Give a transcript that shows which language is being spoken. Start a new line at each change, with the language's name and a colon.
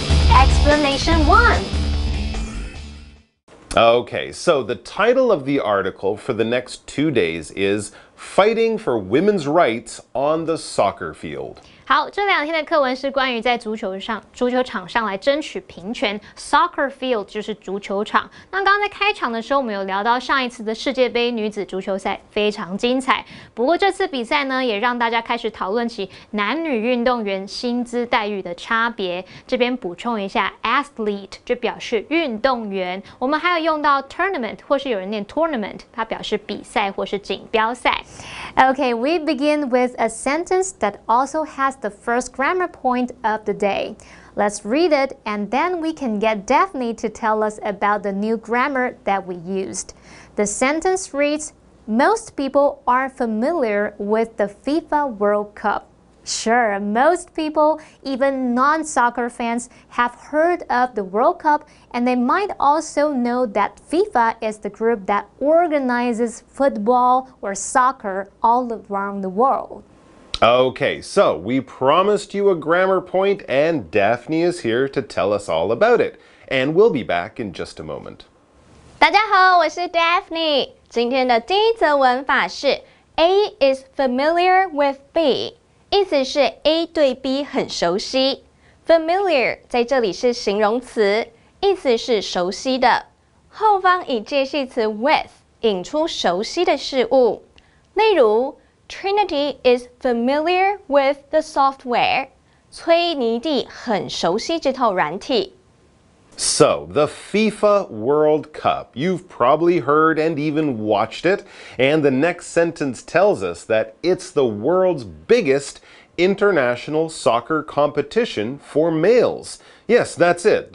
English: Explanation 1. Okay, so the title of the article for the next 2 days is Fighting for Women's Rights on the Soccer Field.
Chinese: 好，这2天的课文是关于在足球场上来争取平权 ，soccer field 就是足球场。那刚刚在开场的时候，我们有聊到上一次的世界杯女子足球赛非常精彩。不过这次比赛呢，也让大家开始讨论起男女运动员薪资待遇的差别。这边补充一下 ，athlete 就表示运动员。我们还有用到 tournament 或是有人念 tournament， 它表示比赛或是锦标赛。
English: Okay, we begin with a sentence that also has the first grammar point of the day. Let's read it and then we can get Daphne to tell us about the new grammar that we used. The sentence reads, most people are familiar with the FIFA World Cup. Sure, most people, even non-soccer fans, have heard of the World Cup and they might also know that FIFA is the group that organizes football or soccer all around the world. Okay, so we promised you a grammar point, and Daphne is here to tell us all about it. And we'll be back in just a moment.
Chinese: 大家好，我是 Daphne。今天的第一则文法是
English: A is familiar with B，
Chinese: 意思是 A 对 B 很熟悉。 Familiar 在这里是形容词，意思是熟悉的。后方以介系词 with 引出熟悉的事物，例如。
English: Trinity is familiar with the software.
Chinese: 崔妮蒂很熟悉这套软体。
English: So, the FIFA World Cup. You've probably heard and even watched it. And the next sentence tells us that it's the world's biggest international soccer competition for males. Yes, that's it.